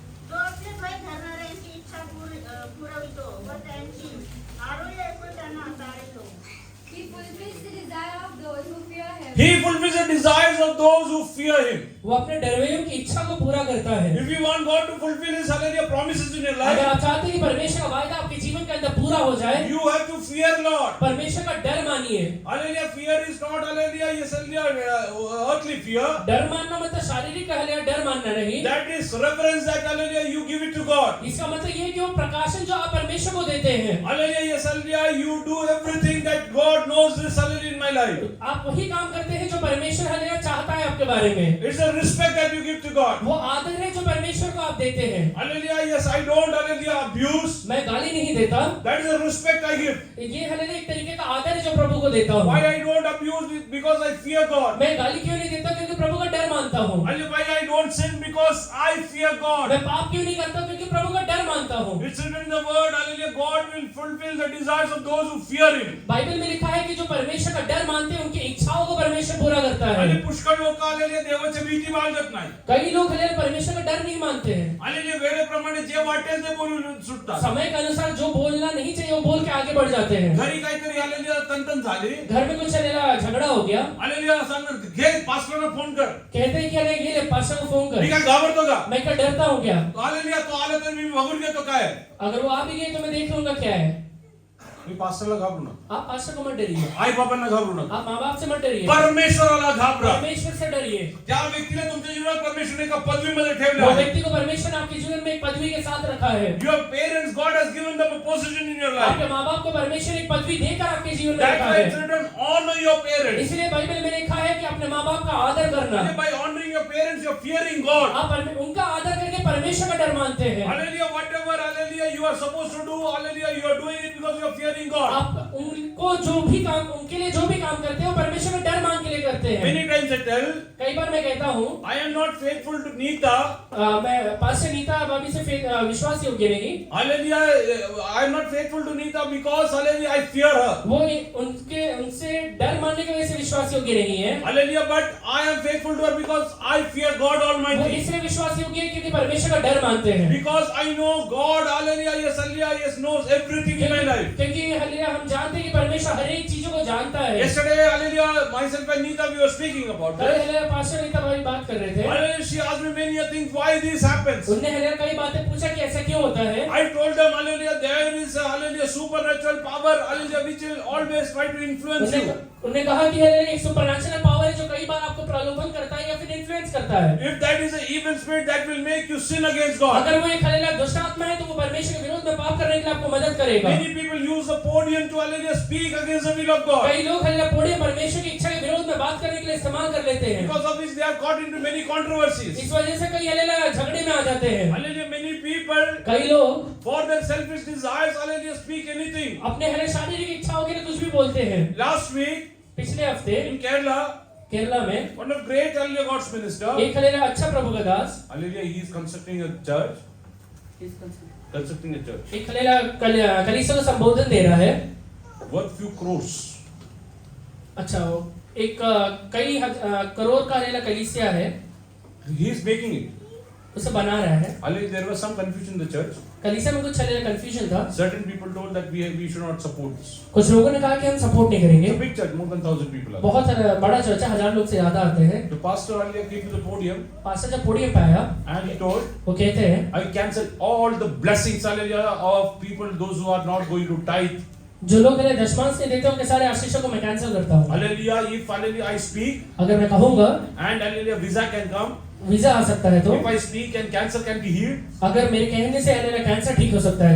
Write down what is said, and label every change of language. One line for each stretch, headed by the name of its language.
Marathi: तो आपले पाय धरणाऱ्यांची इच्छा पुरवितो व त्यांची आरोग्य ऐकून त्यांना तारितो.
English: He fulfills the desire of those who fear Him. He fulfills the desires of those who fear Him.
Hindi: वो अपने डरवैयों की इच्छा को पूरा करता है।
English: If you want God to fulfill His hallelujah promises in your
Hindi: अगर
English: life,
Hindi: आप चाहते हैं कि परमेश्वर का वायदा आपके जीवन के अंदर पूरा हो जाए,
English: you have to fear Lord.
Hindi: परमेश्वर का डर मानिए।
English: Hallelujah, fear is not hallelujah, yes, hallelujah, earthly fear.
Hindi: डर मानना मतलब शारीरिक हल्ला डर मानना नहीं।
English: That is reverence that hallelujah you give it to God.
Hindi: इसका मतलब ये है कि वो प्रकाशन जो आप परमेश्वर को देते हैं,
English: Hallelujah, yes, hallelujah, you do everything that God knows this hallelujah in my life.
Hindi: आप वही काम करते हैं जो परमेश्वर हल्ला चाहता है आपके बारे में।
English: It's a respect that you give to God.
Hindi: वो आदर है जो परमेश्वर को आप देते हैं।
English: Hallelujah, yes, I don't hallelujah abuse.
Hindi: मैं गाली नहीं देता,
English: That is the respect I give.
Hindi: ये हल्ला एक तरीके का आदर है जो प्रभु को देता हूँ।
English: Why I don't abuse it? Because I fear God.
Hindi: मैं गाली क्यों नहीं देता? क्योंकि प्रभु का डर मानता हूँ।
English: Hallelujah, why I don't sin? Because I fear God.
Hindi: मैं पाप क्यों नहीं करता? क्योंकि प्रभु का डर मानता हूँ।
English: It's written in the word, hallelujah, God will fulfill the desires of those who fear Him.
Hindi: Bible में लिखा है कि जो परमेश्वर का डर मानते हैं उनकी इच्छाओं को परमेश्वर पूरा करता है।
Marathi: आणि पुष्कळ लोक hallelujah देवाची भीती बाळगत नाही.
Hindi: कई लोग हल्ला परमेश्वर का डर नहीं मानते हैं।
Marathi: hallelujah वेळेप्रमाणे जे वाटेल ते बोलून सुटतात.
Hindi: समय के अनुसार जो बोलना नहीं चाहिए वो बोल के आगे बढ़ जाते हैं।
Marathi: घरी काहीतरी hallelujah तंतन झाली.
Hindi: घर में कुछ हल्ला झगड़ा हो गया,
Marathi: hallelujah सांगणार घे पास्टरला फोन कर.
Hindi: कहते हैं कि अरे ये ले पास्टर को फोन
Marathi: मी
Hindi: कर।
Marathi: काय घाबरतो का?
Hindi: मैं क्या डरता हूँ क्या?
Marathi: hallelujah तो आला तर मी बघून घेतो काय.
Hindi: अगर वो आ भी गए तो मैं देख लूंगा क्या है।
Marathi: मी पास्टरला घाबरू नका.
Hindi: आप पास्टर को मत डरिए,
Marathi: आई बाबांना घाबरू नका.
Hindi: आप माँ बाप से मत डरिए,
Marathi: परमेश्वराला घाबरा.
Hindi: परमेश्वर से डरिए।
Marathi: त्या व्यक्तीला तुमच्या जीवनात परमेश्वरने एका पदवीमध्ये ठेवलं
Hindi: वो
Marathi: आहे.
Hindi: व्यक्ति को परमेश्वर ने आपके जीवन में एक पदवी के साथ रखा है।
English: Your parents, God has given them a position in your life.
Hindi: आपके माँ बाप को परमेश्वर एक पदवी देकर आपके जीवन में
English: That's
Hindi: रखा
English: why
Hindi: है।
English: it's written, honor your parents.
Hindi: इसलिए बाइबल में लिखा है कि अपने माँ बाप का आदर करना।
English: By honoring your parents, you're fearing God.
Hindi: आप उनका आदर करके परमेश्वर का डर मानते हैं।
English: Hallelujah, whatever, hallelujah, you are supposed to do, hallelujah, you are doing it because you are fearing God.
Hindi: आप उनको जो भी काम, उनके लिए जो भी काम करते हैं वो परमेश्वर का डर मान के लिए करते हैं।
English: Many times I tell,
Hindi: कई बार मैं कहता हूँ,
English: I am not faithful to Neeta.
Hindi: मैं पास से नीता भाभी से विश्वास योग्य नहीं।
English: Hallelujah, I am not faithful to Neeta because, hallelujah, I fear her.
Hindi: वो उनसे डर मानने की वजह से विश्वास योग्य नहीं है।
English: Hallelujah, but I am faithful to her because I fear God
Hindi: वो
English: Almighty.
Hindi: इसलिए विश्वास योग्य है क्योंकि परमेश्वर का डर मानते हैं।
English: Because I know God, hallelujah, yes, knows everything in my life.
Hindi: क्योंकि हालेलुया हम जानते हैं कि परमेश्वर हर एक चीजों को जानता है।
English: Yesterday, hallelujah, myself and Neeta, we were speaking about
Hindi: कल
English: this.
Hindi: हालेलुया पास्टर नीता भाभी बात कर रहे थे।
English: Hallelujah, she asked me many things why this happens.
Hindi: उन्होंने हालेलुया कई बातें पूछा कि ऐसा क्यों होता है।
English: I told them, hallelujah, there is a hallelujah supernatural power, hallelujah, which will always try to influence you.
Hindi: उन्होंने कहा कि हालेलुया एक सुपरनैचुरल पावर है जो कई बार आपको प्रलोभन करता है या फिर इन्फ्लुएंस करता है।
English: If that is an evil spirit, that will make you sin against God.
Hindi: अगर वो एक हालेलुया दुष्ट आत्मा है तो वो परमेश्वर के विरोध में पाप करने के लिए आपको मदद करेगा।
English: Many people use the podium to hallelujah speak against the will of God.
Hindi: कई लोग हालेलुया पोडियम परमेश्वर की इच्छा के विरोध में बात करने के लिए इस्तेमाल कर लेते हैं।
English: Because of which they are caught into many controversies.
Hindi: इस वजह से कई हालेलुया झगड़े में आ जाते हैं।
English: Hallelujah, many people
Hindi: कई लोग
English: for their selfish desires, hallelujah, speak anything.
Hindi: अपने हालेलुया शारीरिक इच्छाओं के लिए कुछ भी बोलते हैं।
English: Last week
Hindi: पिछले हफ्ते
English: in Kerala,
Hindi: केरला में
English: one of great hallelujah God's minister,
Hindi: एक हालेलुया अच्छा प्रभु का दास
English: hallelujah, he is constructing a church. Constructing a church.
Hindi: एक हालेलुया कलीसिया को संबोधन दे रहा है।
English: Worth few crores.
Hindi: अच्छा एक कई करोड़ का हालेलुया कलीसिया है,
English: He is making it.
Hindi: उसे बना रहा है।
English: Hallelujah, there was some confusion in the church.
Hindi: कलीसिया में कुछ हालेलुया कंफ्यूजन था।
English: Certain people told that we should not support this.
Hindi: कुछ लोगों ने कहा कि हम सपोर्ट नहीं
English: It's a
Hindi: करेंगे।
English: big church, more than 1,000 people are.
Hindi: बहुत बड़ा चर्च है, 1000 लोग से ज्यादा आते हैं।
English: The pastor hallelujah came to the podium
Hindi: pastor जब पोडियम पे आया
English: and he told,
Hindi: वो कहते हैं
English: I cancel all the blessings, hallelujah, of people, those who are not going to tithe.
Hindi: जो लोग मेरे दशमांश नहीं देते उनके सारे आशीषों को मैं कैंसिल करता हूँ।
English: Hallelujah, if hallelujah I speak
Hindi: अगर मैं कहूँगा
English: and hallelujah visa can come,
Hindi: visa आ सकता है तो,
English: if I speak and cancer can be healed,
Hindi: अगर मेरे कहने से हालेलुया कैंसर ठीक हो सकता है